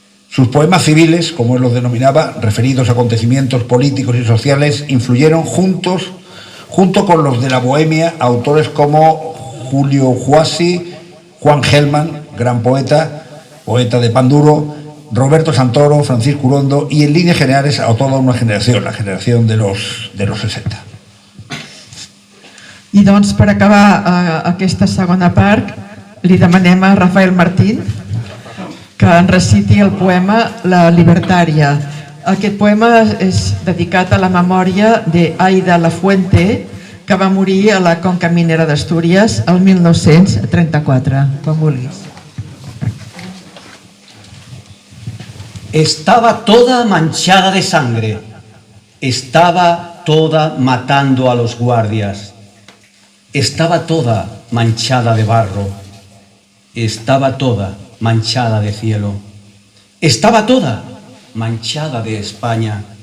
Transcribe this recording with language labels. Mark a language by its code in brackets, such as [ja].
[es] Sus poemas civiles, como él los denominaba, referidos a acontecimientos políticos y sociales, influyeron junto con los de la bohemia autores como Julio Juasi, Juan Gelman, gran poeta de pan duro, Roberto Santoro, Francisco Urondo y en líneas generales a toda una generación, la generación de los 60. [ca] I doncs per acabar aquesta segona part li demanem a Rafael Martín que en reciti el poema La Libertària. Aquest poema és dedicat a la memòria d'Aida Lafuente, que va morir a la Conca Minera d'Astúries el 1934. Quan vulguis. [es] Estaba toda manchada de sangre, estaba toda matando a los guardias, estaba toda manchada de barro, estaba toda manchada de cielo, estaba toda manchada de España.